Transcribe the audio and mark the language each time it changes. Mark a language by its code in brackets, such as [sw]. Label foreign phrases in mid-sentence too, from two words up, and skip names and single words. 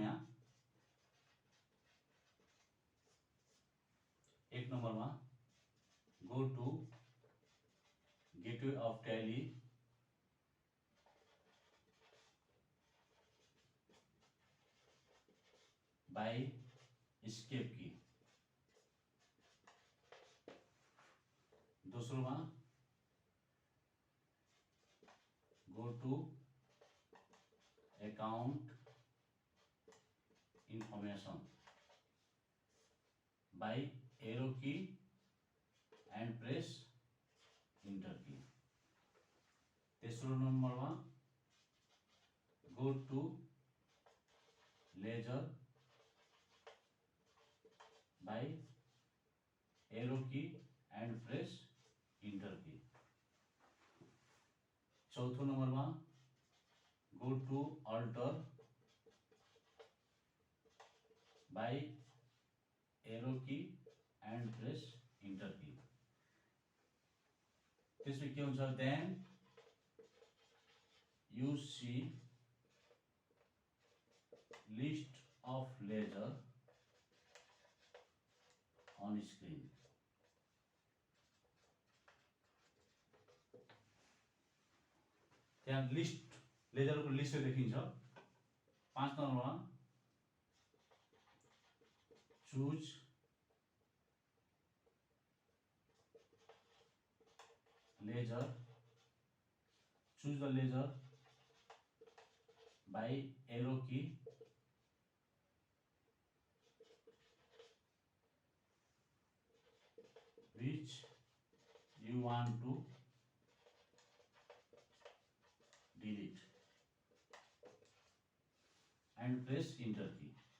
[ne] यहाँ 1 नम्बरमा [en] go to gateway of Tally by escape key. दोस्रोमा go to account information by arrow key and press enter key. [ne] तेस्रो नम्बरमा [en] go to ledger by arrow key and press enter key. [ne] चौथो नम्बरमा [en] go to alter by arrow key and press enter key. [ne] त्यसपछि के हुन्छ [en] देन you see list of ledger on screen। [ne] त्यहाँ लिस्ट लेजरको लिस्ट देखिन्छ। 5 नम्बरमा [en] choose ledger, choose the ledger by arrow key which you want to delete and press enter key।